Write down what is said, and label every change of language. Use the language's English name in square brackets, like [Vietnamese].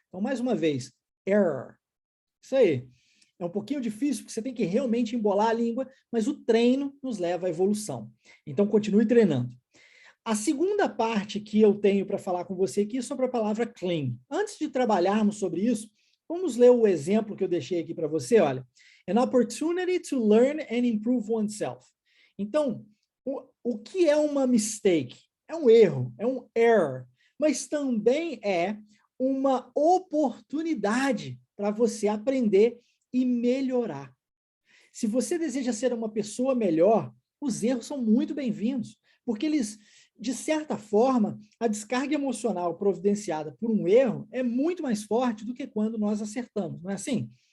[Portuguese] Então, mais uma vez, error. Isso aí. É um pouquinho difícil, porque você tem que realmente embolar a língua, mas o treino nos leva à evolução. Então, continue treinando. A segunda parte que eu tenho para falar com você aqui é sobre a palavra cling. Antes de trabalharmos sobre isso, vamos ler o exemplo que eu deixei aqui para você, olha. [English] An opportunity to learn and improve oneself. [Portuguese] Então, o que é uma mistake? É um erro, é um error, mas também é uma oportunidade para você aprender e melhorar. Se você deseja ser uma pessoa melhor, os erros são muito bem-vindos, porque eles, de certa forma, a descarga emocional providenciada por um erro é muito mais forte do que quando nós acertamos, não é assim?